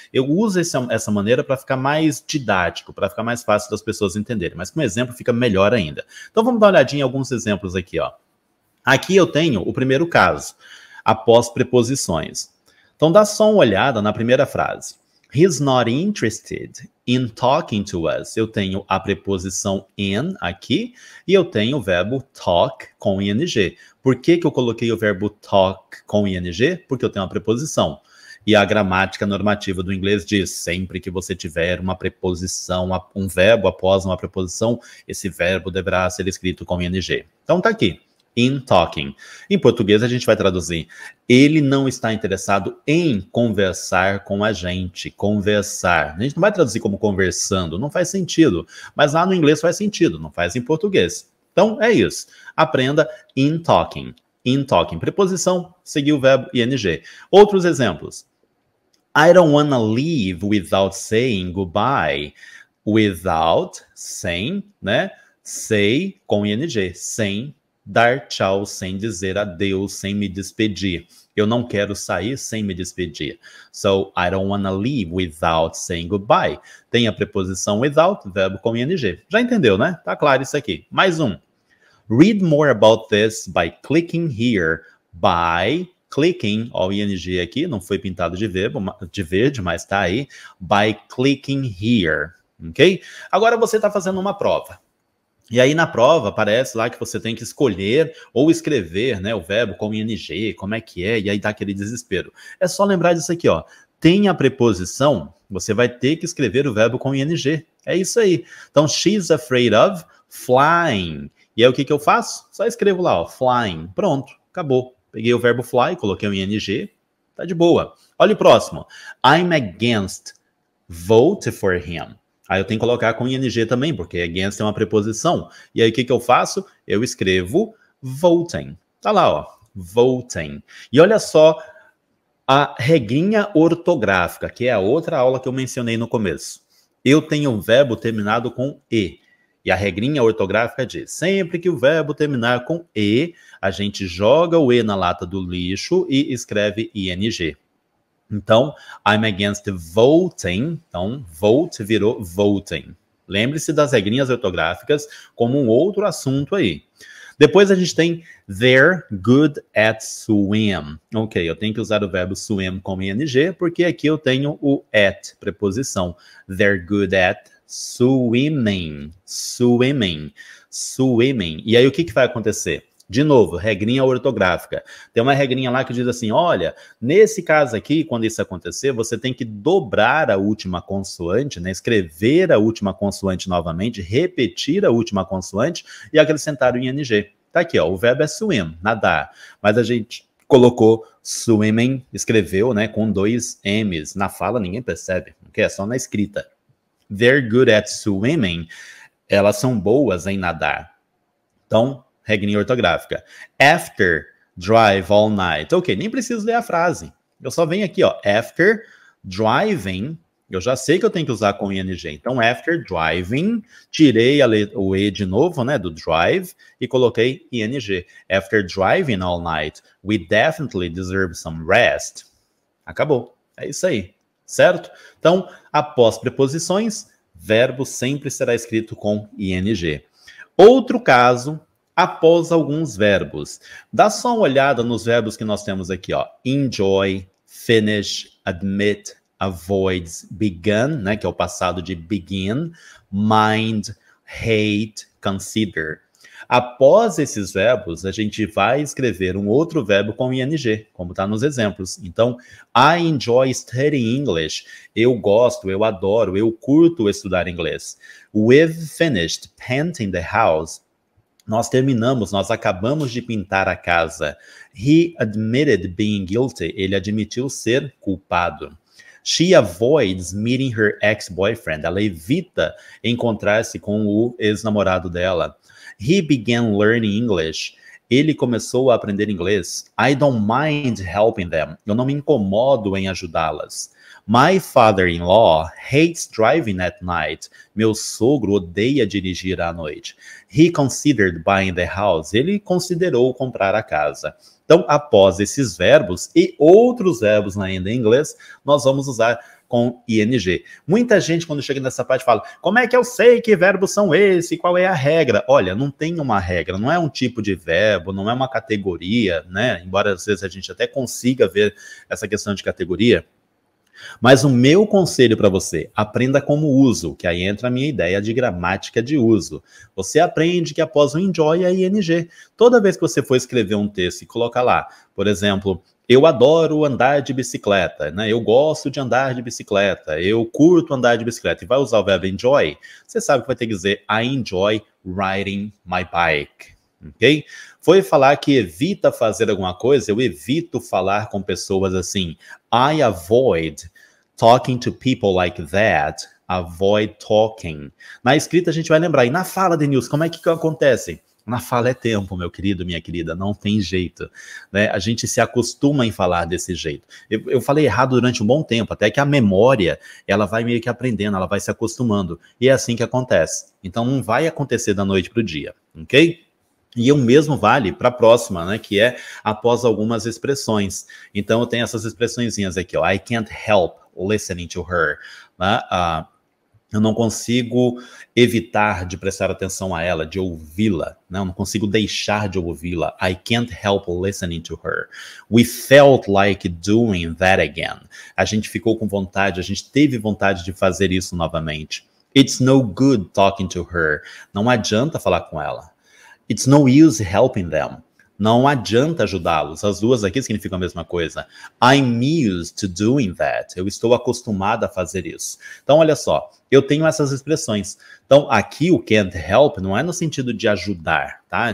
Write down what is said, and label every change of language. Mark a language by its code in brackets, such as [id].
[pt] Eu uso essa maneira para ficar mais didático, para ficar mais fácil das pessoas entenderem, mas com exemplo fica melhor ainda. Então vamos dar uma olhadinha em alguns exemplos aqui, ó. Aqui eu tenho o primeiro caso, após preposições. Então dá só uma olhada na primeira frase. [en] He's not interested in talking to us. [pt] Eu tenho a preposição in aqui e eu tenho o verbo talk com ing. Por que eu coloquei o verbo talk com ing? Porque eu tenho uma preposição. E a gramática normativa do inglês diz, sempre que você tiver uma preposição, um verbo após uma preposição, esse verbo deverá ser escrito com ing. Então tá aqui. [en] In talking. [pt] Em português a gente vai traduzir. Ele não está interessado em conversar com a gente. Conversar. A gente não vai traduzir como conversando, não faz sentido. Mas lá no inglês faz sentido, não faz em português. Então é isso. Aprenda [en] in talking. In talking. [pt] Preposição, seguir o verbo ing. Outros exemplos. [en] I don't wanna leave without saying goodbye. [pt] Without, sem, né? Say com ing. Sem dar tchau, sem dizer adeus, sem me despedir. Eu não quero sair sem me despedir. [en] So, I don't wanna leave without saying goodbye. [pt] Tem a preposição without, verbo com ing. Já entendeu, né? Tá claro isso aqui. Mais um. [en] Read more about this by clicking here. By clicking, [pt] ó, o ing aqui, não foi pintado de verde, mas tá aí. [en] By clicking here. [pt] Ok? Agora você tá fazendo uma prova. E aí na prova aparece lá que você tem que escolher ou escrever, né, o verbo com ing, como é que é, e aí dá aquele desespero. É só lembrar disso aqui, ó. Tem a preposição, você vai ter que escrever o verbo com ing. É isso aí. [en] Então, she's afraid of flying. [pt] E aí o que eu faço? Só escrevo lá, ó, flying. Pronto, acabou. Peguei o verbo fly, coloquei o ing, tá de boa. Olha o próximo. [en] I'm against, vote for him. [pt] Aí eu tenho que colocar com ing também, porque against é uma preposição. E aí o que eu faço? Eu escrevo voting. Tá lá, ó, voting. E olha só a regrinha ortográfica, que é a outra aula que eu mencionei no começo. Eu tenho um verbo terminado com e. E a regrinha ortográfica diz, sempre que o verbo terminar com e, a gente joga o e na lata do lixo e escreve ing. [en] Então, I'm against voting. [pt] Então, vote virou voting. Lembre-se das regrinhas ortográficas como um outro assunto aí. Depois a gente tem [en] they're good at swim. [pt] Ok, eu tenho que usar o verbo swim como ing, porque aqui eu tenho o at, preposição. [en] They're good at swimming. Swimming. Swimming. [pt] E aí o que vai acontecer? De novo, regrinha ortográfica. Tem uma regrinha lá que diz assim, olha, nesse caso aqui, quando isso acontecer, você tem que dobrar a última consoante, né? Escrever a última consoante novamente, repetir a última consoante e acrescentar o ing. Tá aqui, ó, o verbo é swim, nadar. Mas a gente colocou swimming, escreveu, né, com 2 M's. Na fala ninguém percebe, porque é só na escrita. [en] They're good at swimming. [pt] Elas são boas em nadar. Então, regrinha ortográfica. [en] After drive all night. [pt] Ok, nem preciso ler a frase. Eu só venho aqui, ó. [en] After driving. [pt] Eu já sei que eu tenho que usar com ing. Então, [en] after driving, [pt] tirei o e de novo, né, do drive, e coloquei ing. [en] After driving all night, we definitely deserve some rest. [pt] Acabou. É isso aí. Certo? Então, após preposições, verbo sempre será escrito com ing. Outro caso, após alguns verbos. Dá só uma olhada nos verbos que nós temos aqui, ó. Enjoy, finish, admit, avoid, begin, né, que é o passado de begin, mind, hate, consider. Após esses verbos, a gente vai escrever um outro verbo com ing, como está nos exemplos. [en] Então, I enjoy studying English. [pt] Eu gosto, eu adoro, eu curto estudar inglês. [en] We've finished painting the house. [pt] Nós terminamos, nós acabamos de pintar a casa. [en] He admitted being guilty. [pt] Ele admitiu ser culpado. [en] She avoids meeting her ex-boyfriend. [pt] Ela evita encontrar-se com o ex-namorado dela. [en] He began learning English. [pt] Ele começou a aprender inglês. [en] I don't mind helping them. [pt] Eu não me incomodo em ajudá-las. [en] My father-in-law hates driving at night. [pt] Meu sogro odeia dirigir à noite. [en] He considered buying the house. [pt] Ele considerou comprar a casa. Então, após esses verbos e outros verbos ainda em inglês, nós vamos usar com ing. Muita gente, quando chega nessa parte, fala, como é que eu sei que verbos são esses? Qual é a regra? Olha, não tem uma regra, não é um tipo de verbo, não é uma categoria, né? Embora às vezes a gente até consiga ver essa questão de categoria. Mas o meu conselho para você, aprenda como uso, que aí entra a minha ideia de gramática de uso. Você aprende que após o enjoy é ing. Toda vez que você for escrever um texto e colocar lá, por exemplo, eu adoro andar de bicicleta, né? Eu gosto de andar de bicicleta, eu curto andar de bicicleta, e vai usar o verbo enjoy, você sabe que vai ter que dizer [en] I enjoy riding my bike. [pt] Ok? Foi falar que evita fazer alguma coisa, eu evito falar com pessoas assim. [en] I avoid talking to people like that. Avoid talking. [pt] Na escrita a gente vai lembrar. E na fala, Denilson, como é que acontece? Na fala é tempo, meu querido, minha querida, não tem jeito, né? A gente se acostuma em falar desse jeito. Eu falei errado durante um bom tempo, até que a memória, ela vai meio que aprendendo, ela vai se acostumando. E é assim que acontece. Então não vai acontecer da noite para o dia, ok? E o mesmo vale para a próxima, né, que é após algumas expressões. Então, eu tenho essas expressõezinhas aqui, ó. [en] I can't help listening to her. [pt] Né? Eu não consigo evitar de prestar atenção a ela, de ouvi-la. Né? Eu não consigo deixar de ouvi-la. [en] I can't help listening to her. We felt like doing that again. [pt] A gente ficou com vontade, a gente teve vontade de fazer isso novamente. [en] It's no good talking to her. [pt] Não adianta falar com ela. [en] It's no use helping them. [pt] Não adianta ajudá-los. As duas aqui significam a mesma coisa. [en] I'm used to doing that. [pt] Eu estou acostumada a fazer isso. Então, olha só. Eu tenho essas expressões. Então, aqui o can't help não é no sentido de ajudar, tá?